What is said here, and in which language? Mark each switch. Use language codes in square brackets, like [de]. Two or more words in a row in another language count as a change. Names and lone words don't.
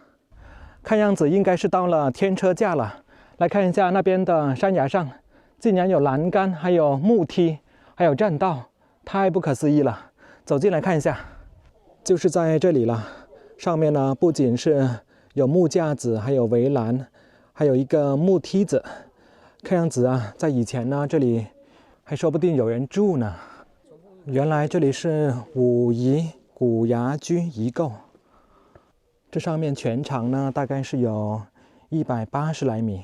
[zh] 看樣子應該是到了天車架了。來看一下那邊的山崖上，竟然有欄杆，還有木梯，還有棧道，太不可思議了。走進來看一下，就是在這裡了。上面呢，不僅是有木架子，還有圍欄，還有一個木梯子。看樣子啊，在以前呢，這裡還說不定有人住呢。原來這裡是武夷古崖居遺構。這上面全長呢，大概是有180來米。